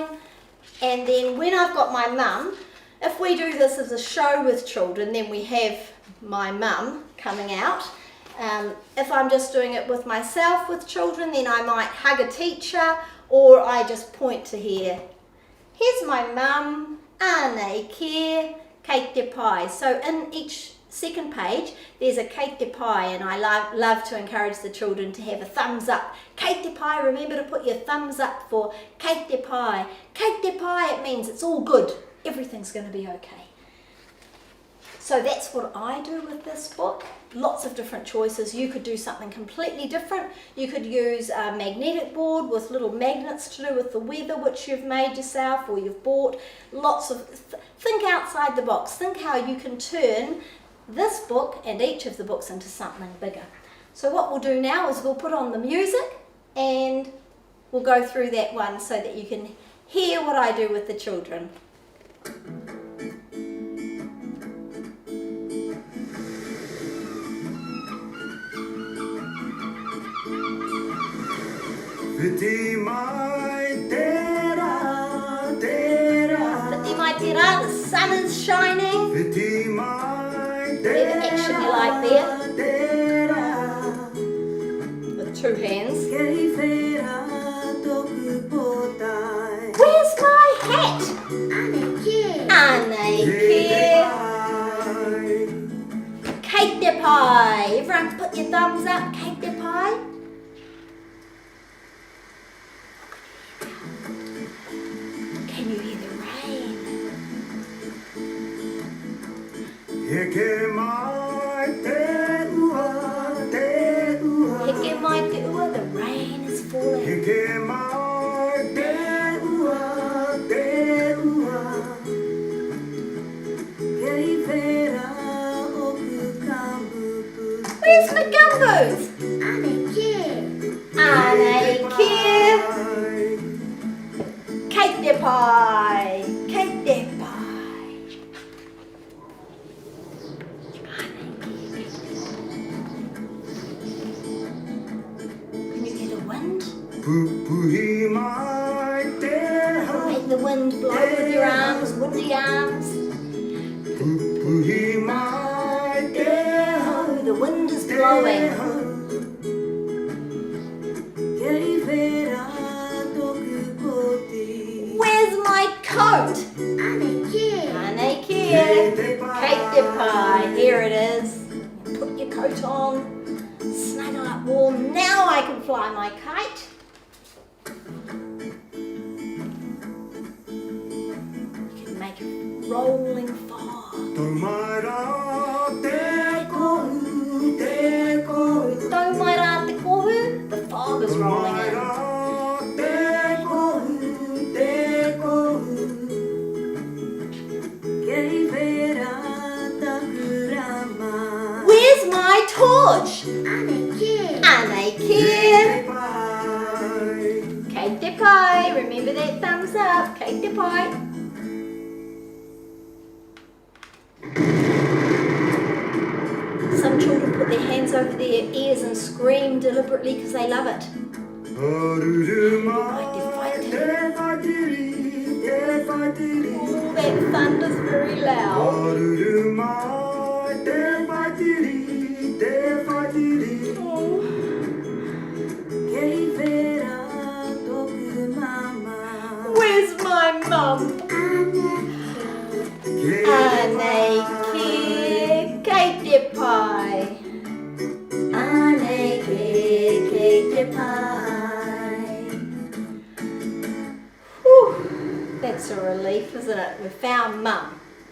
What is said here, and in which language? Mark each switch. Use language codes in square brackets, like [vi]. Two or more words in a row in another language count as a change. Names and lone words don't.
[en] And then when I've got my mum, if we do this as a show with children, then we have my mum coming out. If I'm just doing it with myself with children, then I might hug a teacher, or I just point to here. Here's my mum, [mi] Anei Kē, Kei te pai. [en] So in each second page there's a [mi] Kei te pai, [en] and I love to encourage the children to have a thumbs up. [mi] Kei te pai, [en] remember to put your thumbs up for [mi] Kei te pai. Kei te pai, [en] it means it's all good, everything's going to be okay. So that's what I do with this book. Lots of different choices. You could do something completely different. You could use a magnetic board with little magnets to do with the weather, which you've made yourself or you've bought. Lots of, think outside the box. Think how you can turn this book and each of the books into something bigger. So what we'll do now is we'll put on the music, and we'll go through that one so that you can hear what I do with the children. [mi] Whiti mai tera, tera. Whiti mai tera, [en] the sun is shining. [mi] Whiti mai [en] Whatever action you like there. [mi] tera. [en] With two hands. [mi] Kei whera toku potai. [en] Where's my hat? [mi] Anei Kē. Anei Kē. Kei te pai. [en] Everyone put your thumbs up. [mi] Kei te pai. [en] Can you hear the rain? [mi] Heke mai te ua, te ua. Heke mai te ua, [en] the rain is falling. [mi] Heke mai te ua, te ua. Kei whera oku kambupu. [en] Where's my gumboots? [mi] Anei Kē. Anei Kē. Kei te pai. Kei te pai. [en] Can you hear the wind? [mi] Pupuhi mai te hau. [en] Make the wind blow with your arms, windy arms. [mi] Pupuhi mai te hau. [en] Oh, the wind is blowing. [mi] Kei whera toku poti. [en] Where's my coat? [mi] Anei Kē. Anei Kē. Kei te pai. [en] Here it is. Put your coat on. Snuggle up warm. Now I can fly my kite. You can make a rolling fog. [mi] Tau mai rā te kohu, te kohu. Tau mai rā te kohu. [en] The fog is rolling in. [mi] Te kohu, te kohu. Kei whera taku rama. [en] Where's my torch? [mi] Anei Kē. Anei Kē. Kei te pai. [en] Remember that thumbs up. [mi] Kei te pai. [en] Some children put their hands over their ears and scream deliberately because they love it. [mi] Aruru mai te whaitiri, te whaitiri. [en] Oh, that thunder's very loud. [mi] Aruru mai te whaitiri, te whaitiri. Oh. Kei whera toku mama. [en] Where's my mum? [mi] Anei Kē, Kei te pai. Anei Kē, Kei te pai. [en] That's a relief, isn't it? We found Mum.